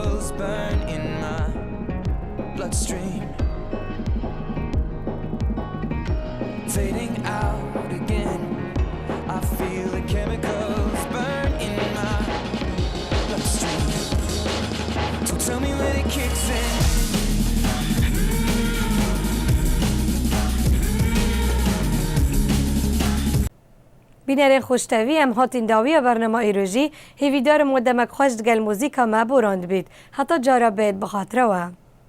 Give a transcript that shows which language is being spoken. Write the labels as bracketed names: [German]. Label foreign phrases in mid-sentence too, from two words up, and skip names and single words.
[English] burn in my bloodstream, fading out again. I feel the chemicals burn in my bloodstream. So tell me when it kicks in. [Kurdish] بینەرێن خۆشتەوی ئەم هاتین داویە بەرنەما ئیرۆژی هێویدارم وە دەمەک خۆش دگەل موزیکە مە بۆ ڕاند بیت هەتا جارە بێت بەخاترەوە.